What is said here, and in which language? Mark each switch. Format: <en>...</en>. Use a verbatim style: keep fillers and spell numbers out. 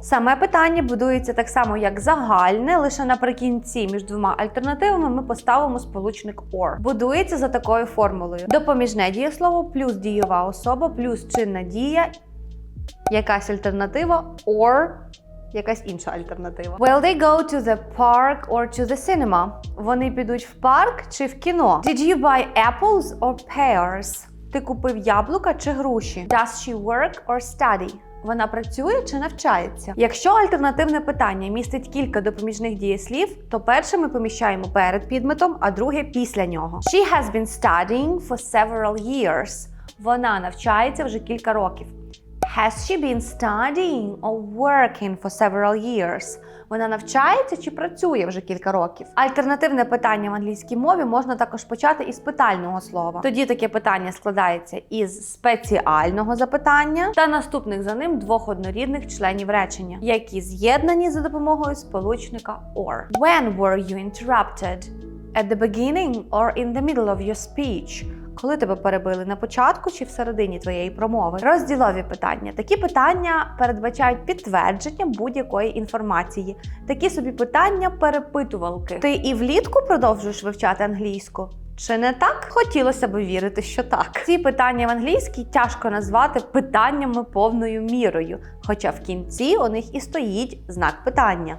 <uk>Саме питання будується так само, як загальне, лише наприкінці між двома альтернативами ми поставимо сполучник or. Будується за такою формулою. Допоміжне дієслово плюс дієва особа плюс чинна дія, якась альтернатива or якась інша альтернатива.</uk> <en>Will they go to the park or to the cinema?</en> <uk>Вони підуть в парк чи в кіно?</uk> <en>Did you buy apples or pears?</en> <uk>Ти купив яблука чи груші?</uk> <en>Does she work or study?</en> <uk>Вона працює чи навчається? Якщо альтернативне питання містить кілька допоміжних дієслів, то перше ми поміщаємо перед підметом, а друге після нього.</uk> <en>She has been studying for several years.</en> <uk>Вона навчається вже кілька років.</uk> <en>Has she been studying or working for several years?</en> <uk>Вона навчається чи працює вже кілька років? Альтернативне питання в англійській мові можна також почати із питального слова. Тоді таке питання складається із спеціального запитання та наступних за ним двох однорідних членів речення, які з'єднані за допомогою сполучника or.</uk> <en>When were you interrupted? At the beginning or in the middle of your speech?</en> <uk>Коли тебе перебили, на початку чи всередині твоєї промови? Розділові питання. Такі питання передбачають підтвердження будь-якої інформації. Такі собі питання перепитувалки. Ти і влітку продовжуєш вивчати англійську? Чи не так? Хотілося б вірити, що так. Ці питання в англійській тяжко назвати питаннями повною мірою, хоча в кінці у них і стоїть знак питання.</uk>